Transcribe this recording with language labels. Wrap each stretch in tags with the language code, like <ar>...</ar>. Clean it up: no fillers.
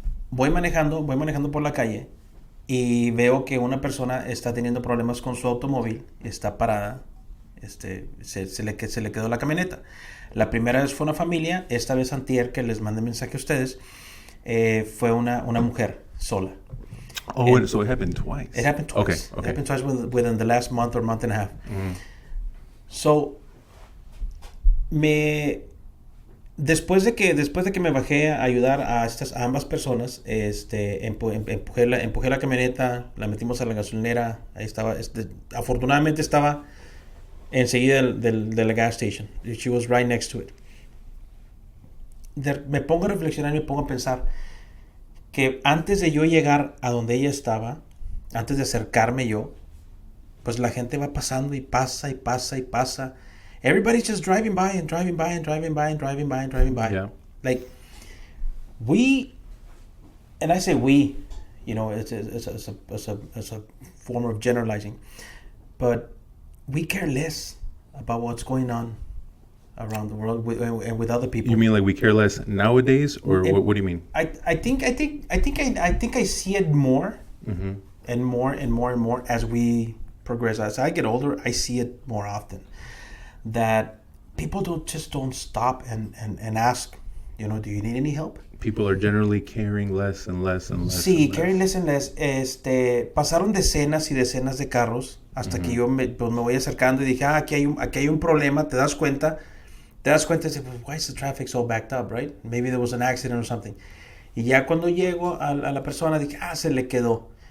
<es>Voy manejando por la calle y veo que una persona está teniendo problemas con su automóvil, está parada, se le quedó la camioneta. La primera vez fue una familia, esta vez antier, que les mandé mensaje a ustedes, fue una mujer sola.</es> <en>Oh, so it happened twice. It happened twice. Okay. It happened twice within the last month or month and a half.</en> <es>So, después de que me bajé a ayudar a ambas personas, empujé la camioneta, la metimos a la gasolinera, ahí estaba, afortunadamente estaba enseguida de la gas station.</es> <en>She was right next to it.</en> <es>Me pongo a reflexionar y me pongo a pensar que antes de yo llegar a donde ella estaba, antes de acercarme yo, pues la gente va pasando y pasa y pasa y pasa.</es> <en>Everybody's just driving by and driving by and driving by and driving by and driving by. Yeah. Like, and I say we, it's a form of generalizing, but we care less about what's going on around the world and with other people. You mean like we care less nowadays, or what do you mean? I think I see it more and more and more and more as we progress. As I get older, I see it more often. That people don't stop and ask, do you need any help? People are generally caring less and less and less.</en> <es>Sí,</es> <en>and caring less and less.</en> <es>Pasaron decenas y decenas de carros hasta que yo me voy acercando y dije, aquí hay un problema. Te das cuenta y dices,</es> <en>why is the traffic so backed up, right? Maybe there was an accident or something.</en> <es>Y ya cuando llego a la persona dije, se le quedó.</es>